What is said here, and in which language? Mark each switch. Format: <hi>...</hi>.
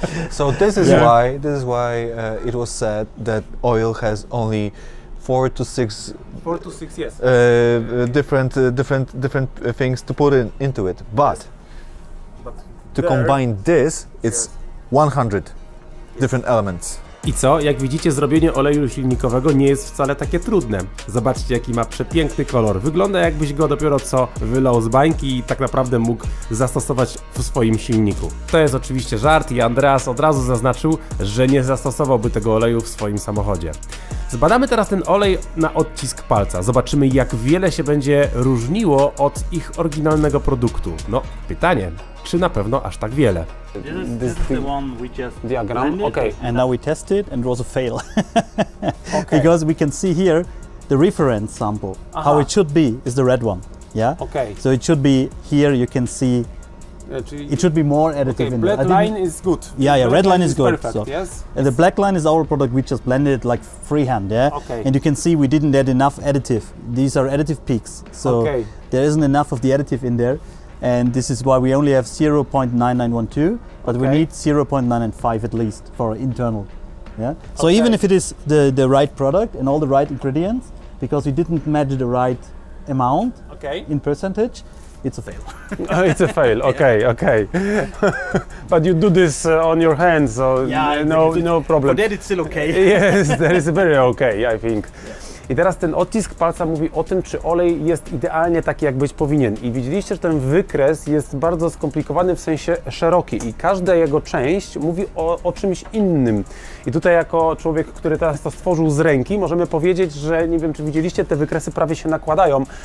<en>So this is why it was said that oil has only 4 to 6 yes. different things to put into it. But to combine this, it's 100 different elements.</en> <pl>I co? Jak widzicie, zrobienie oleju silnikowego nie jest wcale takie trudne. Zobaczcie, jaki ma przepiękny kolor. Wygląda, jakbyś go dopiero co wylał z bańki i tak naprawdę mógł zastosować w swoim silniku. To jest oczywiście żart i Andreas od razu zaznaczył, że nie zastosowałby tego oleju w swoim samochodzie. Zbadamy teraz ten olej na odcisk palca. Zobaczymy, jak wiele się będzie różniło od ich oryginalnego produktu. No, pytanie, czy na pewno aż tak wiele?</pl> <en>This is the one we just diagram. blended, Okay. and now we test it, and it was a fail. Because we can see here the reference sample. How it should be is the red one. Yeah. Okay. So it should be here. You can see It should be more additive in there. Black line is good. Yeah, red line is good. Perfect, So. yes. And the black line is our product. We just blended it like freehand, yeah. Okay. And you can see we didn't add enough additive. These are additive peaks, so there isn't enough of the additive in there. And this is why we only have 0.9912, but we need 0.995 at least for internal. Yeah. So even if it is the right product and all the right ingredients, because we didn't measure the right amount in percentage, it's a fail. It's a fail. Okay, okay. But you do this on your hands, so no problem. For that it's still okay. Yes, that is very okay, I think.</en> <pl>I teraz ten odcisk palca mówi o tym, czy olej jest idealnie taki, jak być powinien. I widzieliście, że ten wykres jest bardzo skomplikowany, w sensie szeroki i każda jego część mówi o czymś innym. I tutaj jako człowiek, który teraz to stworzył z ręki, możemy powiedzieć, że nie wiem, czy widzieliście, te wykresy prawie się nakładają.</pl>